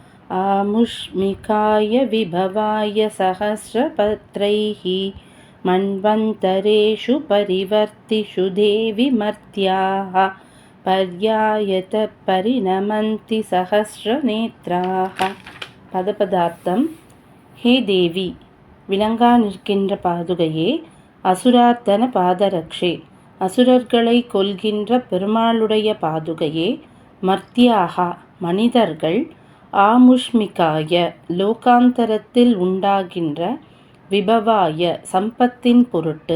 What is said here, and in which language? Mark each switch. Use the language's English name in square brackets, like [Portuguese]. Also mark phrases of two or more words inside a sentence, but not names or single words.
[Sanskrit] आमुष्मिकाय विभवाय सहस्रपत्रैः मन्वन्तरेषु परिवर्तिषु देवि मर्त्याः पर्यायत परिणमन्ति सहस्रनेत्राः. [Tamil] பதபதார்த்தம். ஹே தேவி, விளங்கா நிற்கின்ற பாதுகையே, [Sanskrit] असुरार्दन पादरक्षे, [Tamil] அசுரர்களை கொல்கின்ற பெருமாளுடைய பாதுகையே, மர்த்தியாகா, மனிதர்கள், ஆமுஷ்மிகாய, லோகாந்தரத்தில் உண்டாகின்ற, விபவாய, சம்பத்தின் பொருட்டு,